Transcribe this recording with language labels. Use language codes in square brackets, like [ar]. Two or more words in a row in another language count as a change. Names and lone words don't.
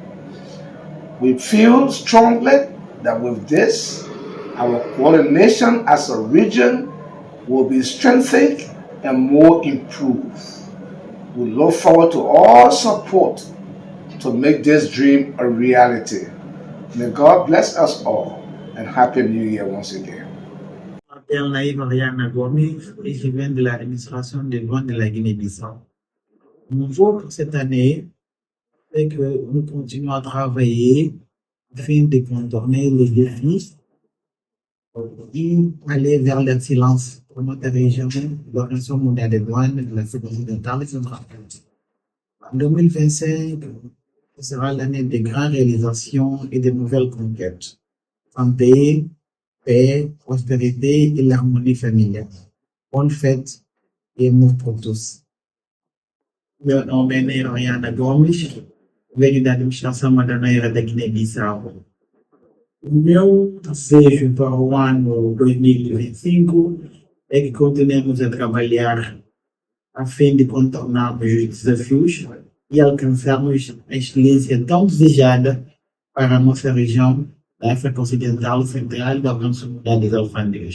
[en] We feel strongly that with this, our coordination as a region will be strengthened and more improved. We look forward to all support to make this dream a reality. May God bless us all and Happy New Year once again. [fr] Je m'appelle Naïm Ariana Gomis et je viens de l'administration des douanes de la Guinée-Bissau. Mon vœu pour cette année est que nous continuons à travailler afin de contourner les défis et aller vers l'excellence pour notre région, l'Organisation mondiale des douanes de l'Afrique occidentale et centrale. En 2025, ce sera l'année des grandes réalisations et de nouvelles conquêtes. Santé, paix, prospérité et l'harmonie familiale. Bonne fête et amour pour tous. [pt] Meu nome é Neiro Ariana Gomes, venho da administração madroneira da Guiné-Bissau. O meu desejo para o ano 2025 é que continuemos a trabalhar a fim de contornarmos os desafios e alcançarmos a excelência tão desejada para a nossa região da África Ocidental, Central e da Organização Mundial das Alfândegas.